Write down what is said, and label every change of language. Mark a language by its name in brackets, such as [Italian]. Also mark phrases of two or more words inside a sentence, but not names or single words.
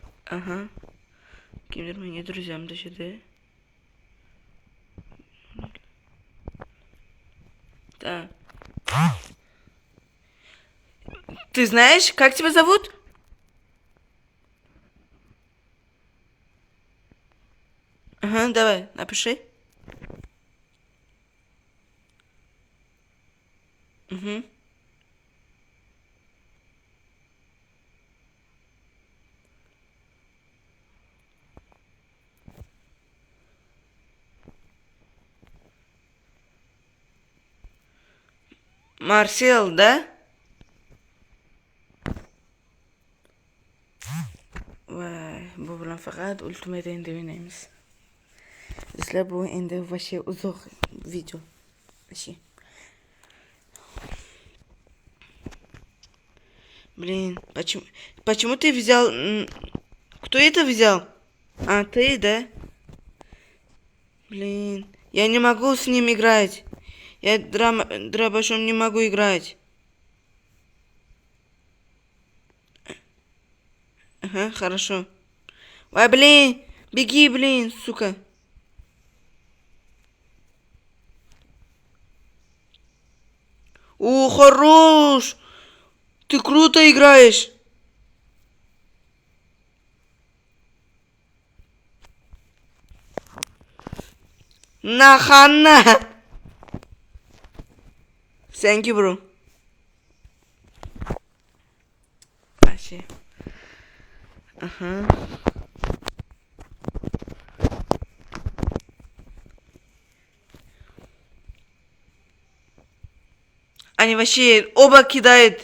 [Russian] Ага. [Uzbek] Kimdir menga друзьям tashladi. Да. [Russian] Ты знаешь, как тебя зовут? Ага, давай, напиши. Угу. Марсел, да? [Uzbek] Voy, bu bilan faqat Ultimate endi o'ynaymiz. Sizlar bu endi вообще uzoq video. [Russian] Вообще. Блин, почему ты взял... Кто это взял? А, ты, да? Блин, я не могу с ним играть. Я дробашом не могу играть. Ага, хорошо. Ой, блин, беги, блин, сука. О, хорош! Ты круто играешь. Нахана! [English] Thank you, bro. [Russian] Вообще. Ага. Они вообще оба кидают.